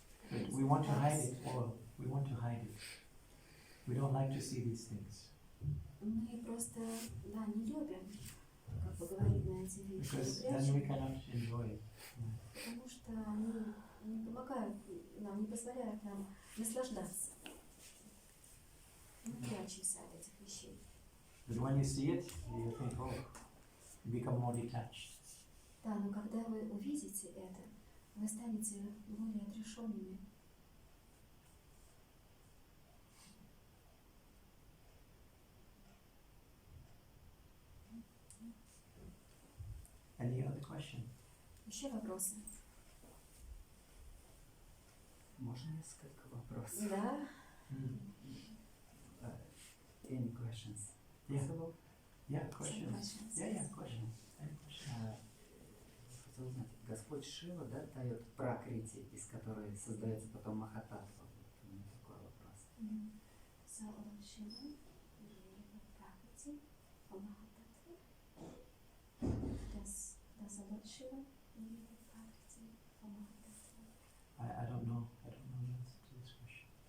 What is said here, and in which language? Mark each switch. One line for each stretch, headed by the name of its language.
English: But we want to hide it all. We want to hide it. We don't like to see these things
Russian: Мы просто, да, не любим, как бы говорить на эти вещи,
English: because
Russian: мы
English: then we
Russian: прячем,
English: cannot enjoy it.
Russian: потому что они не помогают нам, не позволяют нам наслаждаться. Мы прячемся от этих вещей.
English: But when you see it, you think, oh, you become more detached.
Russian: Да, но когда вы увидите это, вы станете более отрешенными.
English: Any other question?
Russian: Еще вопросы? Можно несколько вопросов? Да.
English: Any questions? Yeah. Possible? Yeah, Some questions. questions. Yeah, questions. Any questions?
Russian: Хотел узнать, Господь Шива, да, дает пракрити, из которой создается потом Махататтва. Вот у меня такой вопрос.
English: So, Shiva, Prakriti, Mahatаттva. Does Lord Shiva create Prakriti or Mahatаттva? I don't know. I don't know the answer to this question.